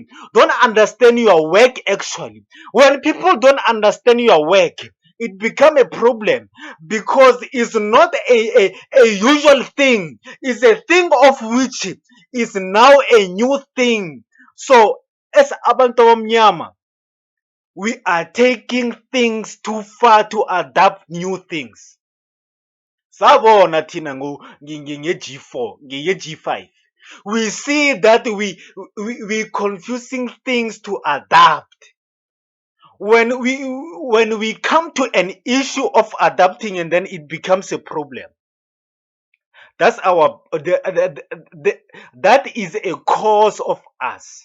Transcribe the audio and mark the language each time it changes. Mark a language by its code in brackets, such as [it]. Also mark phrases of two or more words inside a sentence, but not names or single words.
[en] Don't understand your work actually. When people don't understand your work, it become a problem because it's not a usual thing. It's a thing of which is now a new thing. So as [zu] abantu abamnyama, [en] we are taking things too far to adapt new things. [zu] Sabona thina nge-G4, nge-G5. [en] We see that we confusing things to adapt. When we come to an issue of adapting and then it becomes a problem. That's that is a cause of us.